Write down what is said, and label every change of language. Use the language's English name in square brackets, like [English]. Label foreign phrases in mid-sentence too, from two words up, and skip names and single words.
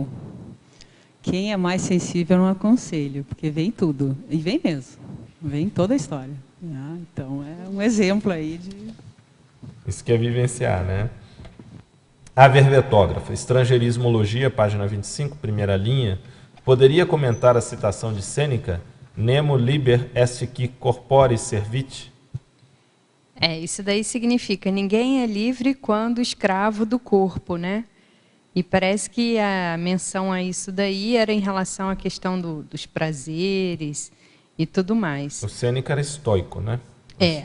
[Portuguese] Quem é mais sensível, eu não aconselho, porque vem tudo. E vem mesmo. Vem toda a história. Então, é um exemplo aí de... Isso que é vivenciar, né? A verbetógrafa, Estrangeirismologia, página 25, primeira linha, poderia comentar a citação de Sêneca, [Latin] Nemo liber est qui corpore servit? [Portuguese] Isso daí significa ninguém é livre quando escravo do corpo, né? E parece que a menção a isso daí era em relação à questão dos prazeres e tudo mais. O Sêneca era estoico, né? É.